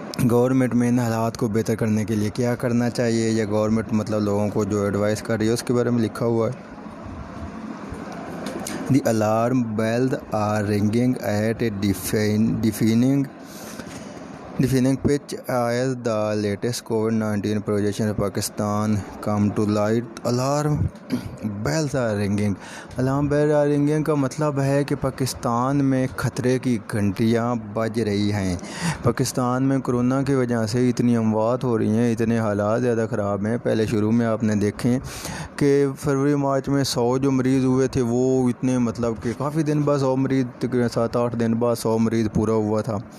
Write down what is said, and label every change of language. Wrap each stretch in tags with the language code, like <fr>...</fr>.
<ur>Government میں ان حالات کو بہتر کرنے کے لیے کیا کرنا چاہیے، یا گورنمنٹ لوگوں کو جو ایڈوائس کر رہی ہے اس کے بارے میں لکھا ہوا ہے۔</ur> <en>The alarm bells are ringing at a deafening pitch as the latest COVID-19 projections of Pakistan come to light. Alarm bells are ringing. Alarm bells are ringing</en> <ur>کا مطلب ہے کہ پاکستان میں خطرے کی گھنٹیاں بج رہی ہیں۔ پاکستان میں کرونا کی وجہ سے اتنی اموات ہو رہی ہیں، اتنے حالات زیادہ خراب ہیں۔ پہلے شروع میں آپ نے دیکھیں کہ فروری مارچ میں 100 جو مریض ہوئے تھے وہ اتنے کہ کافی دن بعد 100 مریض، 7-8 دن بعد 100 مریض پورا ہوا تھا۔</ur>